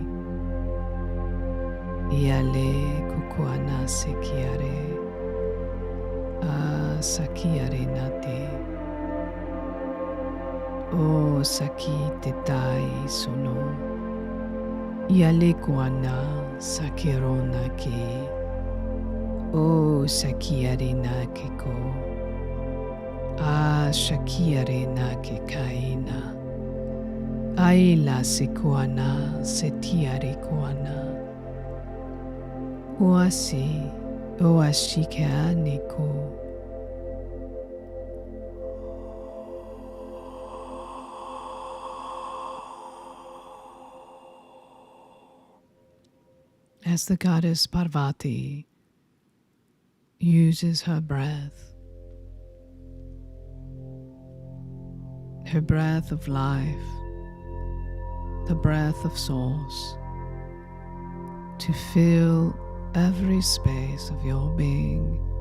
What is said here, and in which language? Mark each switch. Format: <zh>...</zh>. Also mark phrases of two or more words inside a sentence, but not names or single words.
<en>iale kukoana se kiare, a sakiare nate, o saki te tai sono, iale koana sakerona ke, o sakiare na ke ko. Shakiare na kikaina. Aila sikuana setiare kuana. Oasi oashika niku. As the goddess Parvati uses her breath of life, the breath of souls, to fill every space of your being</en>